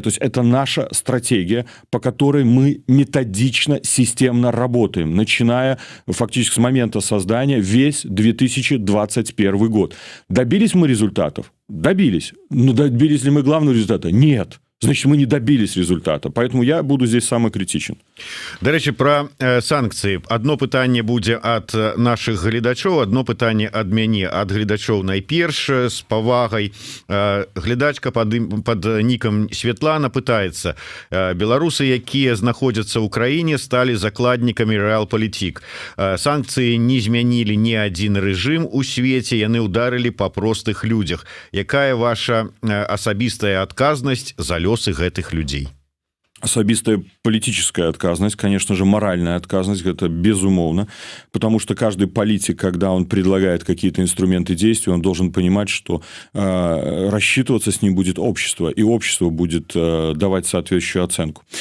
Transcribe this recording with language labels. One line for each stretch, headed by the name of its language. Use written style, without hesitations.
Russian: То есть это наша стратегия, по которой мы методично, системно работаем, начиная фактически с момента создания весь 2021 год. Добились мы результатов? Добились. Но добились ли мы главного результата? Нет. Значит, мы не добились результата. Поэтому я буду здесь самый критичен.
Belarusian: Дарэчы, про санкцыі. Одно пытанне будзе ад наших гледачоў, одно пытанне ад мяне, ад гледачоў найперш з павагай. Гледачка под нікам Светлана пытаецца: беларусы, якія знаходзяцца ў краіне, сталі закладнікамі рэалпалітик. Санкцыі не змянілі ні адзін рэжым у свеце, яны ударылі па простых людзях. Якая ваша асабістая адказнасць за лёсы гэтых людзей?
Russian: Особистая политическая отказность, конечно же, моральная отказность, это безумовно, потому что каждый политик, когда он предлагает какие-то инструменты действия, он должен понимать, что рассчитываться с ним будет общество, и общество будет давать соответствующую оценку.